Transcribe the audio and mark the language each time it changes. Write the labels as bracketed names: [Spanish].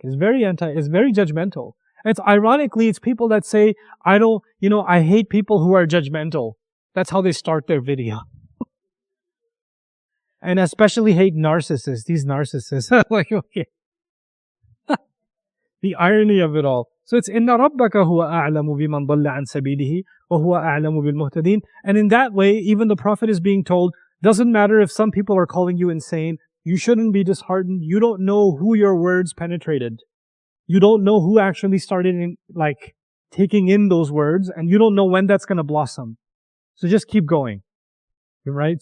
[English] It's very judgmental. It's ironically, it's people that say, I hate people who are judgmental. That's how they start their video. And especially hate narcissists. These narcissists. Like, okay. The irony of it all. So it's [Arabic] إِنَّ رَبَّكَ هُوَ أَعْلَمُ بِمَنْ ضَلَّ عَنْ سَبِيلِهِ وَهُوَ أَعْلَمُ بِالْمُهْتَدِينَ. [English] And in that way, even the Prophet is being told, doesn't matter if some people are calling you insane, you shouldn't be disheartened. You don't know who your words penetrated. You don't know who actually started taking in those words, and you don't know when that's going to blossom. So just keep going. Right?